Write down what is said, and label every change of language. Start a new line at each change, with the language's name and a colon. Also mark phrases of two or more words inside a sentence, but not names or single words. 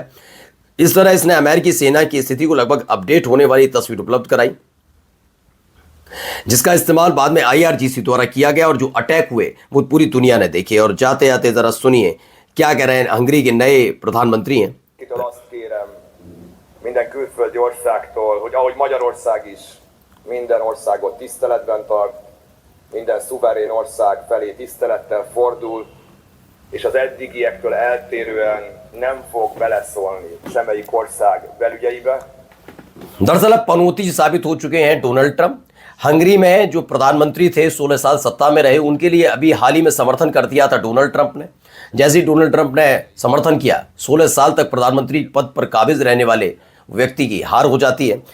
Hindi: इस तरह इसने अमेरिकी सेना की स्थिति को लगभग अपडेट होने वाली तस्वीर उपलब्ध कराई, जिसका इस्तेमाल बाद में आईआरजीसी द्वारा किया गया और जो अटैक हुए वो पूरी दुनिया ने देखे। और जाते जाते जरा सुनिए क्या कह रहे हैं हंगरी के नए प्रधानमंत्री हैं।
Hungarian: Minden külföldi országtól, hogy ahogy Magyarország is minden országot tiszteletben tart, minden szuverén ország felé tisztelettel fordul, és az eddigiektől eltérően nem fog beleszólni semmelyik ország belügyeibe.
Hindi: दरअसल अब पनौती साबित हो चुके हैं डोनाल्ड ट्रंप। हंगरी में जो प्रधानमंत्री थे, 16 साल सत्ता में रहे, उनके लिए अभी हाल ही में समर्थन कर दिया था डोनाल्ड ट्रंप ने। जैसे ही डोनाल्ड ट्रंप ने समर्थन किया, 16 साल तक प्रधानमंत्री पद पर काबिज रहने वाले व्यक्ति की हार हो जाती है।